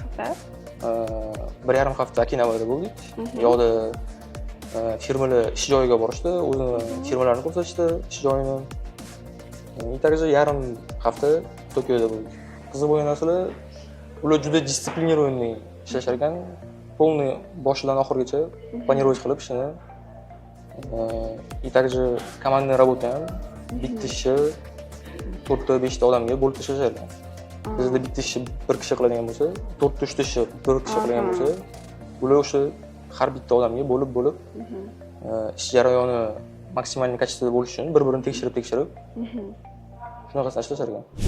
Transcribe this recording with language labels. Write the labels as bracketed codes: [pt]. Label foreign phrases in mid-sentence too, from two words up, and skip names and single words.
[uz] 1,5 hafta Okinavada bo'ldik. Yo'qda firmalar ish joyiga borishdi, o'zini firmalarini ko'rsatishdi, ish joyini. Также yarim hafta Tokioda bo'ldik. Qiziq bo'lgan narsalar, ular juda disiplinirованный ishlashar ekan. Полный boshidan oxirigacha планировать qilib ishini. [ru] Также командная работа [uz] ham bitta ishni 4-5 odamga bo'lib tashlashadi. Bizda bitta ishni bir kishi qiladigan bo'lsa, 4-3 ta ishni bir kishi qiladigan bo'lsa, ular o'sha har bitta odamga bo'lib ish jarayoni maksimal kачествоda bo'lishi uchun bir-birini tekshirib shunaqasi ishlashar ekan.